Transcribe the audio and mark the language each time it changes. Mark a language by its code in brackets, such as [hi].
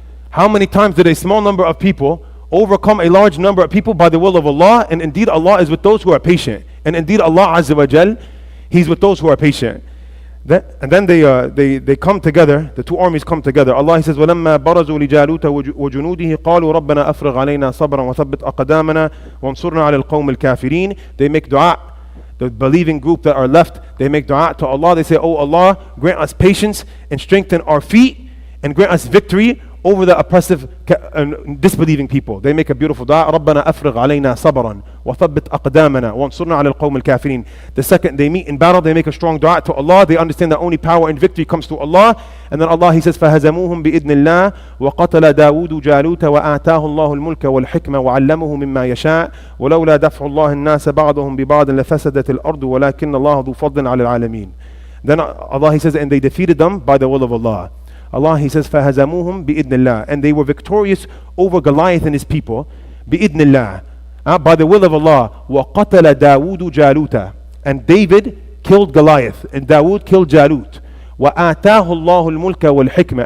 [en] How many times did a small number of people overcome a large number of people by the will of Allah? And indeed Allah is with those who are patient. And indeed Allah Azza wa Jal, He's with those who are patient. And then they come together, the two armies come together. Allah, He says, [ar] وَلَمَّا بَرَزُوا لِجَالُوتَ وَجُنُودِهِ قَالُوا رَبَّنَا أَفْرِغْ عَلَيْنَا صَبْرًا وَثَبِّتْ أَقْدَامَنَا وَانصُرْنَا عَلَى الْقَوْمِ الْكَافِرِينَ. [en] They make dua. The believing group that are left, they make dua to Allah. They say, oh Allah, grant us patience and strengthen our feet and grant us victory over the oppressive disbelieving people. They make a beautiful dua. [ar] رَبَّنَا أَفْرِغْ عَلَيْنَا صَبْرًا وَثَبِّتْ أَقْدَامَنَا وَانصُرْنَا عَلَى الْقَوْمِ الْكَافِرِينَ. [en] The second they meet in battle, they make a strong dua to Allah. They understand that only power and victory comes to Allah. And then Allah, He says, [ar] فَهَزَمُوهُمْ بِإِذْنِ اللَّهِ وَقَتَلَ دَاوُودُ جَالُوتَ وَآتَاهُ اللَّهُ الْمُلْكَ وَالْحِكْمَةَ وَعَلَّمَهُ مِمَّا يَشَاءُ وَلَوْلَا دَفْعُ اللَّهِ النَّاسَ بَعْضَهُم بِبَعْضٍ لَفَسَدَتِ الْأَرْضُ وَلَكِنَّ اللَّهَ ذُو فَضْلٍ عَلَى الْعَالَمِينَ. [en] Then Allah, He says, and they defeated them by the will of Allah. Allah, He says, [ar] فَهَزَمُوهُمْ بِإِذْنِ اللَّهِ. [en] And they were victorious over Goliath and his people. [ar] بِإِذْنِ اللَّهِ. [en] By the will of Allah. [ar] وَقَتَلَ دَاوُودُ جَالُوتَ. [en] And David killed Goliath. And Dawood killed Jalut. [ar] وَآتَاهُ اللَّهُ الْمُلْكَ وَالْحِكْمَةَ.